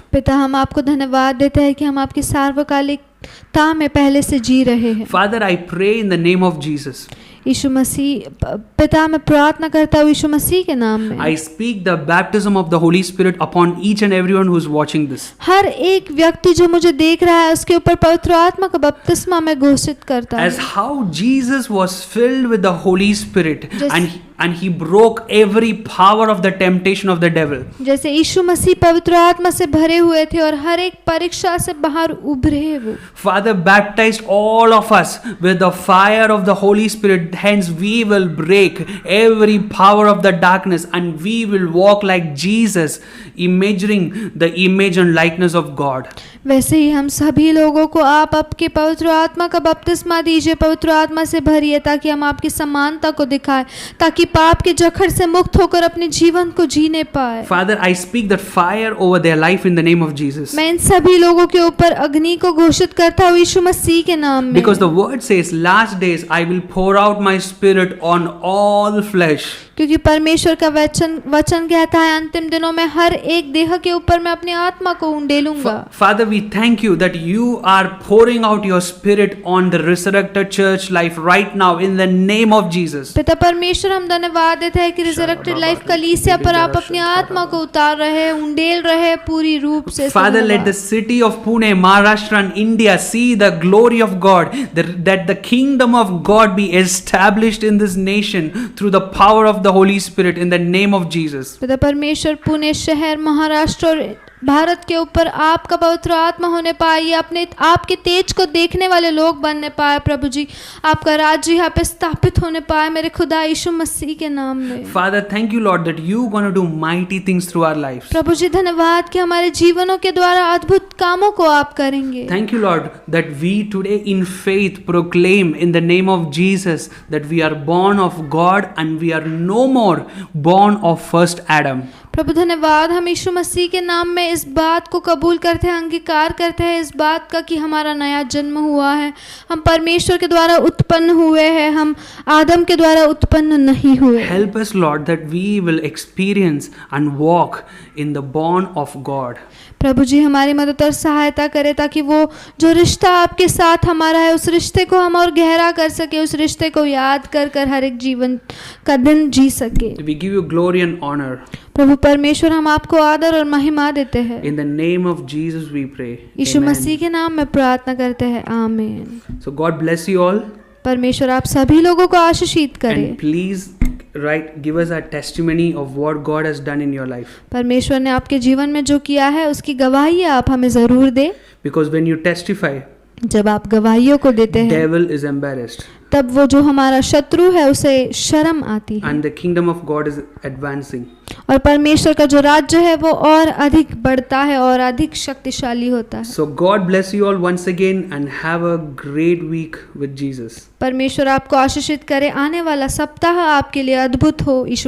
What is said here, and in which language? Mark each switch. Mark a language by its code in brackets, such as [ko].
[hi] पिता, हम आपको धन्यवाद देते हैं कि हम आपकी सार्वकालिकता में पहले से जी रहे हैं। [en] Father, I pray in the name of Jesus. [hi] यीशु मसीह, पिता, मैं प्रार्थना करता हूँ यीशु मसीह के नाम में। [en] I speak the baptism of the Holy Spirit upon each and everyone who is watching this. [hi] हर एक व्यक्ति जो मुझे देख रहा है उसके ऊपर पवित्र आत्मा का बपतिस्मा मैं घोषित करता [en] As [hi] हूँ। [en] how Jesus was filled with the Holy Spirit Just- and he broke every power of the temptation of the devil. [hi] जैसे यीशु मसीह पवित्र आत्मा से भरे हुए थे और हर एक परीक्षा से बाहर उभरे वो। [en] Father, baptized all of us with the fire of the Holy Spirit. Hence we will break every power of the darkness and we will walk like Jesus, imagining the image and likeness of God. [hi] वैसे ही हम सभी लोगों को आप आपके पवित्र आत्मा का बपतिस्मा दीजिए, पवित्र आत्मा से भरिए, ताकि हम आपकी समानता को दिखाएं, ताकि पाप के जखड़ से मुक्त होकर अपने जीवन को जीने पाए। [en] Father, I speak that fire over their life in the name of Jesus. [hi] मैं इन सभी लोगों के ऊपर अग्नि को घोषित करता हूँ यीशु मसीह के नाम में। [en] Because the word says, last days I will pour out my spirit on all flesh. [hi] क्योंकि परमेश्वर का वचन कहता है अंतिम दिनों में हर एक देह के ऊपर मैं अपनी आत्मा को उंडेलूंगा। [en] Father, we thank you that you are pouring out your spirit on the resurrected church life right now in the name of Jesus. [hi] पिता परमेश्वर, हम धन्यवाद देते हैं कि रिजरेक्टेड लाइफ कलीसिया पर आप अपनी आत्मा को उतार रहे हैं, उंडेल रहे हैं पूरी रूप से। [en] Father, let the city of Pune, Maharashtra and India see the glory of God, that the kingdom of God be established in this nation through the power of the Holy Spirit in the name of Jesus. [hi] पिता परमेश्वर, पुणे शहर, महाराष्ट्र और भारत के ऊपर आपका पवित्र आत्मा होने पाए, ये अपने आपके तेज को देखने वाले लोग बनने पाए। प्रभु जी, आपका राज्य यहाँ पे स्थापित होने पाए मेरे खुदा यीशु मसीह के नाम में। [en] Father, thank you, Lord, that you going to do mighty things through our lives. [hi] प्रभु जी, धन्यवाद कि हमारे जीवनों के द्वारा अद्भुत कामों को आप करेंगे। [en] Thank you, Lord, that we today in faith proclaim in the name of Jesus that we are born of God and we are no more born of first Adam. [hi] प्रभु धन्यवाद, हम यीशु मसीह के नाम में इस बात को कबूल करते हैं, अंगीकार करते हैं इस बात का कि हमारा नया जन्म हुआ है। हम परमेश्वर के द्वारा उत्पन्न हुए हैं, हम आदम के द्वारा उत्पन्न नहीं हुए। [en] Help us, Lord, that we will experience and walk in the born of God. [hi] प्रभु जी, हमारी मदद और सहायता करें ताकि वो जो रिश्ता आपके साथ हमारा है उस रिश्ते को हम और गहरा कर सके, उस रिश्ते को याद कर कर हर एक जीवन का दिन जी सके। [en] We give you glory and honor. [hi] प्रभु परमेश्वर, हम आपको आदर और महिमा देते हैं। [en] In the name of Jesus we pray. [hi] Yeshu [en] Amen. [hi] मसीह के नाम में प्रार्थना करते हैं, आमीन। [en] So God bless you all [hi] परमेश्वर आप सभी लोगों को आशीषित करे। [en] and please give us a testimony of what God has done in your life. [hi] परमेश्वर ने आपके जीवन में जो किया है उसकी गवाही आप हमें जरूर दे। [en] Because when you testify, [hi] जब आप गवाहियों को देते हैं [en] devil is embarrassed. [hi] तब वो जो हमारा शत्रु है उसे शर्म आती है, [en] and the kingdom of God is advancing. [hi] और परमेश्वर का जो राज्य है वो और अधिक बढ़ता है और अधिक शक्तिशाली होता है। [en] So God bless you all once again and have a great week with Jesus. [hi] परमेश्वर आपको आशीषित करे। आने वाला सप्ताह आपके लिए अद्भुत हो यीशु